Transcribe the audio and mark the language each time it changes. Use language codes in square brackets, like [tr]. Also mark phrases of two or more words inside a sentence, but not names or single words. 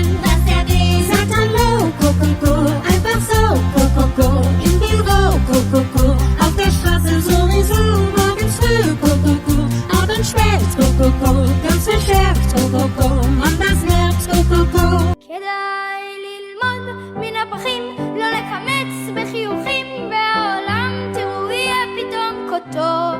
[de] Was er will. Sagt Hallo, Kokoko, einfach so, Kokoko. Im Büro, Kokoko. Auf der Straße sowieso, morgens früh, Kokoko. Abends spät, Kokoko. Ganz verstärkt, Kokoko. Man, das nervt, Kokoko. [he] כדאי ללמוד מן הפחים, לא לקמץ בחיוכים, והעולם תראו יהיה פתאום כה טוב.